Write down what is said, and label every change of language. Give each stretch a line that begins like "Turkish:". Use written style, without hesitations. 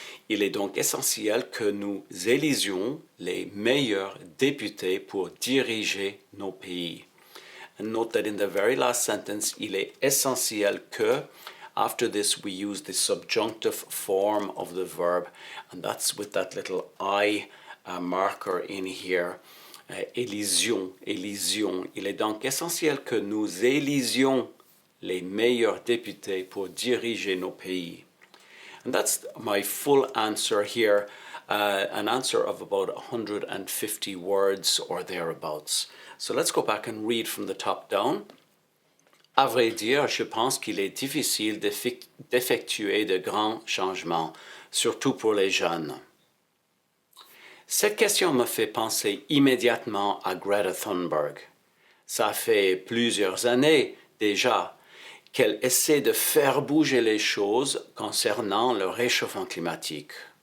French: Il est donc essentiel que nous élisions les meilleurs députés pour diriger nos pays.
English: And note that in the very last sentence,
French: il est essentiel que,
English: after this we use the subjunctive form of the verb, and that's with that little I marker in here.
French: Élision. Il est donc essentiel que nous élisions les meilleurs députés pour diriger nos pays.
English: And that's my full answer here, an answer of about 150 words or thereabouts. So let's go back and read from the top down.
French: À vrai dire, je pense qu'il est difficile d'effectuer de grands changements, surtout pour les jeunes. Cette question me fait penser immédiatement à Greta Thunberg. Ça fait plusieurs années déjà qu'elle essaie de faire bouger les choses concernant le réchauffement climatique.